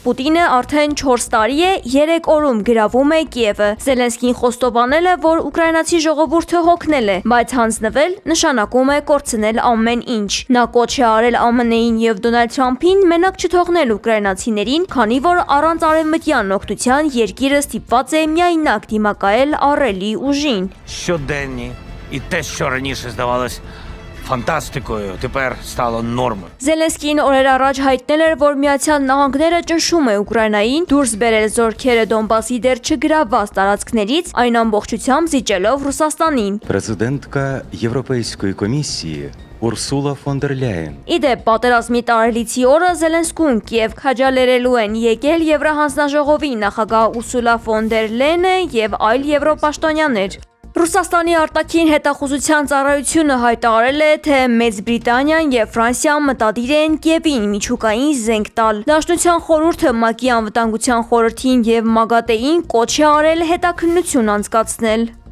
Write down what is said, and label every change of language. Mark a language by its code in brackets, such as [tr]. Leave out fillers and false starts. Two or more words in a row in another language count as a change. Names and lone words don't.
[hy] Պուտինը արդեն 4 տարի է 3 օրում գրավում է Կիևը։ Զելենսկին խոստովանել է, որ ուկրաինացի ժողովուրդը հոգնել է, բայց հանձնվել նշանակում է կորցնել ամեն ինչ։ Նա կոչ է արել ԱՄՆ-ին եւ Դոնալդ Թրամփին մենակ չթողնել ուկրաինացիներին, քանի որ առանց արևմտյան օգնության երկիրը ստիպված է միայնակ դիմակայել առելի ուժին։ [uk] Щоденні, і те, що раніше здавалось фантастикою, тепер стало нормою. [hy] Զելենսկին օրեր առաջ հայտնել էր, որ Միացյալ Նահանգները ճնշում է Ուկրաինային դուրս բերել զորքերը Դոնբասի դեռ չգրավված տարածքներից, այն ամբողջությամբ զիջելով Ռուսաստանին։ [uk] Президентка Європейської комісії Урсула фон дер Ляєн. [hy] Իդեպ պատերազմի տարելիցի օրը Զելենսկուն Կիև քաջալերելու են եկել Եվրահանձնաժողովի նախագահ Ուրսուլա ֆոն դեր Լենը եւ այլ եվրոպաշտոնյաներ։ Ռուսաստանի արտաքին հետախուզության ծառայությունը հայտարարել է, թե Մեծ Բրիտանիան եւ Ֆրանսիան մտադիր են Կիևին միջուկային զենք տալ։ Դաշնության խորհուրդը ՄԱԿ-ի անվտանգության խորհրդին եւ ՄԱԳԱՏԵ-ին կոչ է արել հետաքննություն անցկացնել։